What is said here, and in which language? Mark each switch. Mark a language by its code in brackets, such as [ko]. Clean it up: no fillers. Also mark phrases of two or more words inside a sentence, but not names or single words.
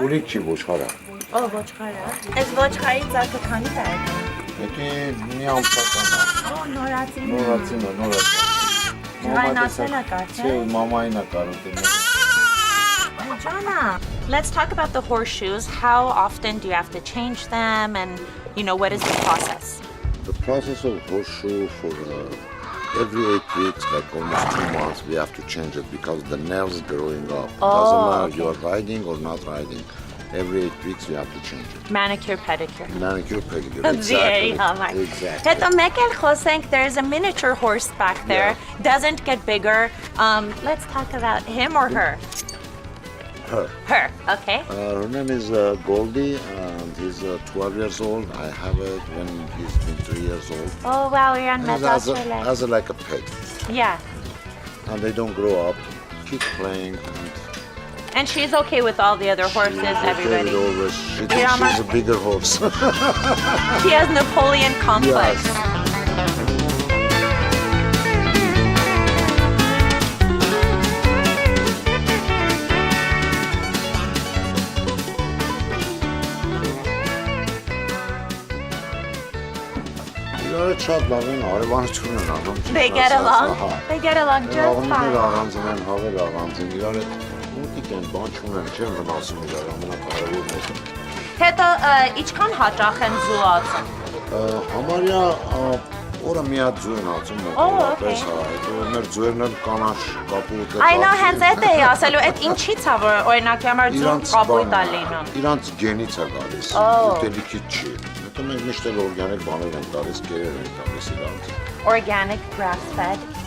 [hy] Ուլիկ չի ոչխարը։ Ո ոչխարը։ Էս ոչխարի ծակը քանի տարի է։ Եկի մի ամսական է։ Ո նորացին։ Նորացին։ Ջրանացել է կարծես։ Չէ, մամային է կարոտել։ [en] Jana, let's talk about the horseshoes. How often do you have to change them and, what is the process? The process of horseshoe for every 8 weeks, like almost 2 months, we have to change it because the nails growing up. Doesn't matter you are riding or not riding. Every 8 weeks we have to change it. Manicure, pedicure. Manicure, pedicure. Very Exactly. hard. Exactly. [hy] Հետո մեկ էլ խոսենք, [en] there's a miniature horse back there. Doesn't get bigger. Let's talk about him or her. Her. Her, okay. Her name is Goldie, and he's 12 years old. I have it when he's been 3 years old. Oh wow, you're on As like a pet. Yeah. And they don't grow up. Keep playing. And she's okay with all the other horses, everybody. She thinks she's a bigger horse. She has Napoleon complex. Yes. [hy] Շատ լավ են, արևանություն են անում։ [en] They get along. They get along just fine. [hy] Աղջիկները առանձին են, հավերը առանձին, իրար հետ մոտիկ են, բան չունեն, չեն վնասում իրար, ամենակարևորն է։ Հետո ինչքան հաճախ են զուացում։ Համարյա օրը մի հատ ձու են ածում մոտավորապես, հա, հետո մեր ձուերն էլ կանաչ կապույտ է։ Այնո հենց այդ էի ասելու, այդ ինչի՞ց է, որ օրինակի համար ձուն կապույտ է լինում։ Իրանց գենից է գալիս, ուտելիքից չի։ Հետո մենք միշտ էլ օրգանիկ բաներ ենք տալիս, կերեր ենք տալիս իրանց։ [en] Organic grass fed.